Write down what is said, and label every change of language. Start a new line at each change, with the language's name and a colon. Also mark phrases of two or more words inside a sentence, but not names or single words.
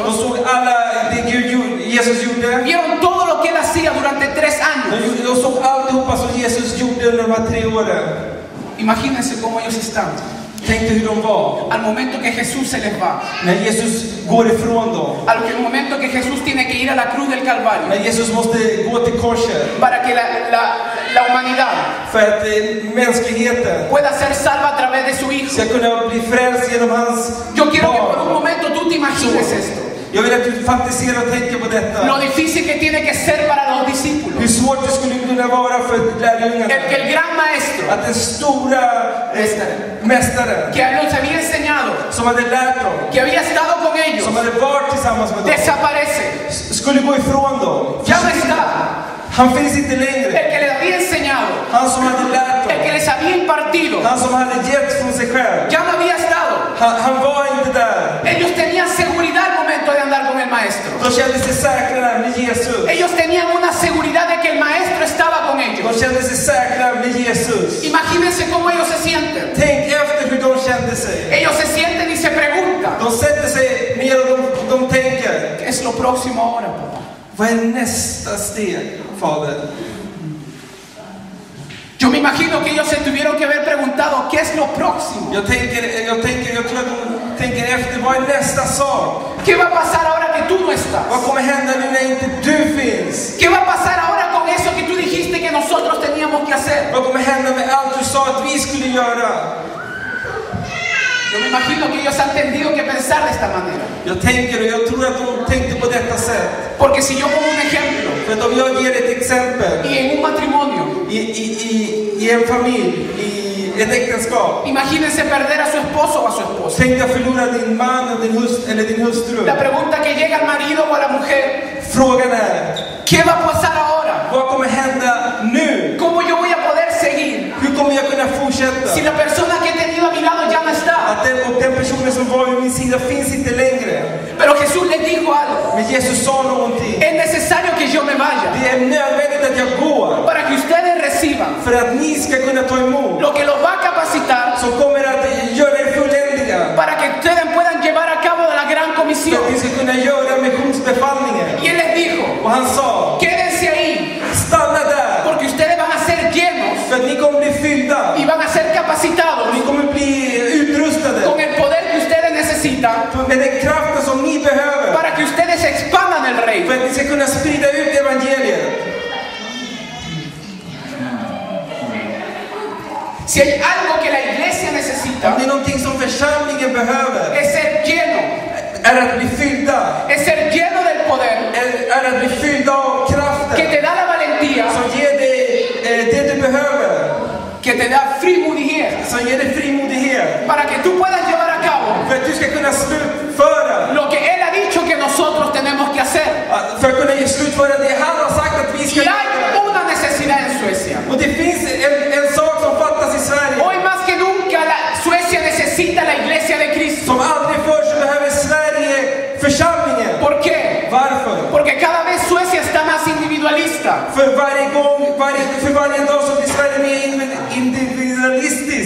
Swedish: såg alla det Jesus gjorde.
Spanish: vieron todo lo que él hacía durante 3 años.
Swedish: De såg alltihopa som Jesus gjorde under de här 3 åren.
Spanish: Imagínense cómo ellos están.
Swedish: Tänk dig hur de var.
Spanish: Al momento que Jesús se les va,
Swedish: När Jesus går ifrån dem.
Spanish: al momento que Jesús tiene que ir a la cruz del Calvario,
Swedish: När Jesus måste gå till korset.
Spanish: para que la humanidad
Swedish: För att mänskligheten
Spanish: pueda ser salva a través de su Hijo.
Swedish: ska kunna bli frälst genom hans
Spanish: Yo quiero que por un
Swedish: barn.
Spanish: momento tú te imagines esto.
Swedish: Jag vill att du fantiserar och tänker på detta.
Spanish: Lo difícil que tiene que ser para los discípulos.
Swedish: Hur svårt det skulle kunna vara för lärjungarna.
Spanish: Que el gran maestro
Swedish: Att den stora mästaren
Spanish: que los había enseñado,
Swedish: som hade lärt dem,
Spanish: que había estado con ellos,
Swedish: som hade varit tillsammans med dem,
Spanish: desaparece.
Swedish: skulle gå ifrån dem.
Spanish: Ya no está.
Swedish: Han finns inte längre.
Spanish: El que les había enseñado,
Swedish: Han som hade lärt
Spanish: el que
Swedish: dem.
Spanish: les había impartido,
Swedish: Han som hade gett från sig själv.
Spanish: ya no había estado.
Swedish: Han var inte där.
Spanish: Ellos tenían seguridad al momento de andar con el maestro.
Swedish: De kände sig säkra med Jesus.
Spanish: Ellos tenían una seguridad de que el maestro estaba con
Swedish: De
Spanish: ellos.
Swedish: kände sig säkra med Jesus.
Spanish: Imagínense cómo ellos se sienten.
Swedish: Tänk efter hur de kände sig.
Spanish: Ellos se sienten y se preguntan,
Swedish: De sätter sig ner och de tänker.
Spanish: ¿qué es lo próximo ahora, papá?
Swedish: Vad är nästa steg, Fader?
Spanish: Yo me imagino que ellos se tuvieron que haber preguntado, ¿qué es lo próximo?
Swedish: Jag tror att de tänker efter, vad är nästa sak?
Spanish: ¿Qué va a pasar ahora que tú no estás?
Swedish: Vad kommer hända nu när inte du finns?
Spanish: ¿Qué va a pasar ahora con eso que tú dijiste que nosotros teníamos que hacer?
Swedish: Vad kommer hända med allt du sa att vi skulle göra?
Spanish: Yo me imagino que ellos han tenido que pensar de esta manera.
Swedish: Jag tänker och jag tror att de tänkte på detta sätt.
Spanish: Porque si yo pongo un ejemplo,
Swedish: För att om jag ger ett exempel
Spanish: y en un matrimonio,
Swedish: i en familj, i ett äktenskap.
Spanish: imagínense perder a su esposo o a su esposa.
Swedish: Tänk dig förlora din man eller din hustru.
Spanish: La pregunta que llega al marido o a la mujer,
Swedish: Frågan är,
Spanish: ¿qué va a pasar ahora?
Swedish: vad kommer hända nu?
Spanish: ¿Cómo yo voy a poder seguir
Swedish: Hur kommer jag kunna fortsätta?
Spanish: si la persona que he tenido a mi lado ya no está?
Swedish: Att den personen som var vid min sida finns inte längre.
Spanish: Pero Jesús les dijo algo.
Swedish: Men Jesus sa någonting.
Spanish: Es necesario que yo me vaya
Swedish: Det är nödvändigt att jag går.
Spanish: para que ustedes reciban
Swedish: För att ni ska kunna ta emot.
Spanish: lo que los va a capacitar
Swedish: Som kommer att göra er fulländiga.
Spanish: para que ustedes puedan llevar a cabo la gran
Swedish: För
Spanish: comisión.
Swedish: att ni ska kunna göra missionsbefallningen.
Spanish: Y él les dijo,
Swedish: Och han sa,
Spanish: quédense ahí
Swedish: stanna där.
Spanish: porque ustedes van a ser llenos
Swedish: För att ni kommer bli fyllda.
Spanish: y van a ser capacitados
Swedish: Och ni kommer bli utrustade.
Spanish: con el poder que ustedes necesitan
Swedish: Med den kraften som ni behöver.
Spanish: para que ustedes expandan el
Swedish: För
Spanish: reino.
Swedish: att ni ska kunna sprida ut evangeliet.
Spanish: Si hay algo que la iglesia necesita,
Swedish: Om det är någonting som församlingen behöver.
Spanish: es ser lleno,
Swedish: Är att bli fyllda.
Spanish: es ser lleno del poder
Swedish: Är att bli fyllda av
Spanish: que
Swedish: kraften.
Spanish: te da la valentía,
Swedish: Som ger dig det du behöver.
Spanish: que te da frimodighet,
Swedish: Som ger dig frimodighet.
Spanish: para que tú puedas llevar a cabo
Swedish: För att du ska kunna slutföra.
Spanish: lo que Él ha dicho que nosotros tenemos que hacer.
Swedish: För att kunna slutföra det han har sagt att vi ska
Spanish: Y hay
Swedish: göra.
Spanish: una necesidad en Suecia.
Swedish: Och det finns en sak som fattas i Sverige.
Spanish: Hoy más que nunca Suecia necesita la iglesia de Cristo.
Swedish: Som aldrig förr så behöver Sverige församlingen.
Spanish: ¿Por qué?
Swedish: Varför?
Spanish: Porque cada vez Suecia está más individualista.
Swedish: För varje dag så blir Sverige mer individualistisk.